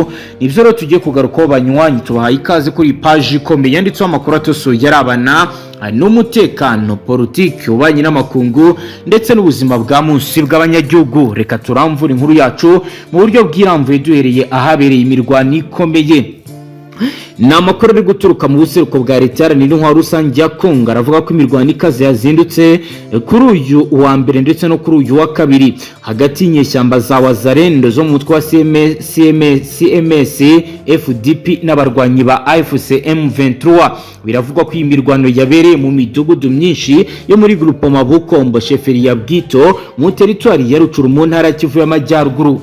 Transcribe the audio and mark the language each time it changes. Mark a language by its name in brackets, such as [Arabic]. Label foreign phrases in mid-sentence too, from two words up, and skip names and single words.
[Rundi] Nivyo rero tugiye kugarukaho banywanyi, tubahaye ikaze kuri page ikomeye yanditseho amakuru atosoye yarabana n'umutekano, politiki, ububanyi n'amakungu ndetse n'ubuzima bwa munsi bw'abanyagihugu. Reka turamvura inkuru yacu mu buryo bw'iramvuye duhereye ahabereye imirwano ikomeye. Ni amakuru ari guturuka mu buseruko bwa leta iharanira intwaro rusange ya Kongo, aravuga ko imirwano ikaze yazindutse kuri uyu wa mbere ndetse no kuri uyu wa kabiri hagati y'inyeshyamba za Wazalendo zo mu mutwe wa CMS FDP n'abarwanyi ba AFC M23. Biravugwa ko iyi mirwano yabereye mu midugudu myinshi yo muri groupement Bukombo sheferi ya Bwito mu territoire ya Rucuru mu ntara ya Kivu y'Amajyaruguru.